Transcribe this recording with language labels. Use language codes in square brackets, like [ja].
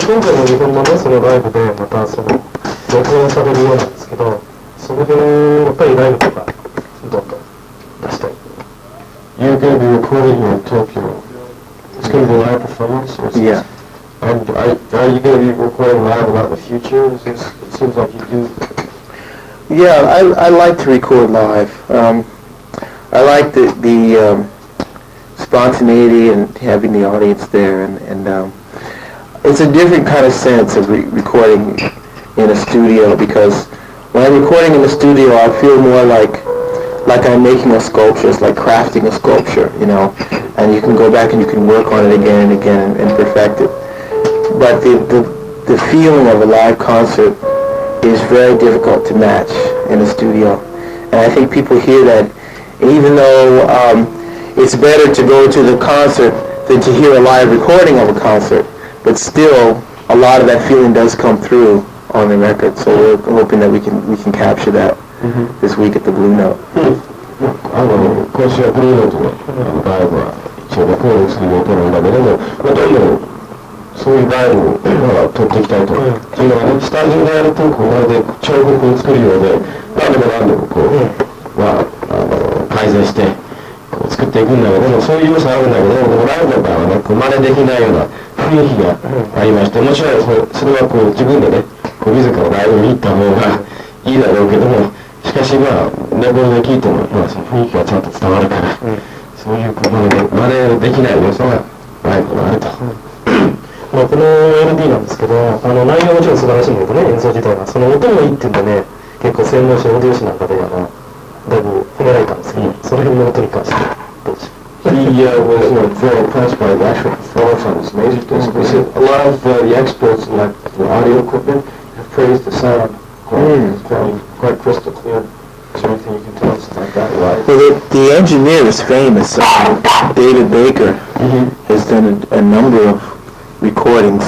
[ja] で、今回の日本のね、そのライブで、またその、録音されるようなんですけど、その辺をやっぱりライブとか、どんどん出したい。 [en] You're going to be recording in Tokyo. It's going to be a live performance? Yeah. And are you going to be recording live about the future? It seems like you do. Yeah, I like to record live. I like the spontaneity and having the audience there, and it's a different kind of sense of recording in a studio, because when I'm recording in the studio, I feel more like I'm making a sculpture. It's like crafting a sculpture, you know, and you can go back and you can work on it again and again and perfect it. But the feeling of a live concert is very difficult to match in a studio, and I think people hear that, even though it's better to go to the concert than to hear a live recording of a concert, but still a lot of that feeling does come through on the record. So we're hoping that we can capture that this week at the Blue Note. [ja] 今週はブルーノートのライブは一応レコードする予定なんだけども、どんどんそういうライブを撮っていきたいと。っていうのはね、スタジオでやるとまるで彫刻を作るようで、何度も改善して作っていくんだけども、そういう要素あるんだけども、ライブだからはね、真似できないような雰囲気がありまして、もちろんそれは自分でね、自らライブに行った方がいいだろうけども、しかしレコードで聴いても、その雰囲気がちゃんと伝わるから、そういう真似できない要素がライブにあると。まあこの LP なんですけど、内容はもちろん素晴らしいんだけどね、演奏自体は。その音もいいっていうんでね、結構専門誌、オーディオ誌なんかでだいぶ褒められたんですけど、その辺の音に関してどうでしょう。 [en] He was very impressed by the actual performance on this laserdisc. He said a lot of the experts in the audio equipment have praised the sound quality. It's quite crystal clear. Is there anything you can tell us about that? Well, the engineer is famous. David Baker has done a number of recordings.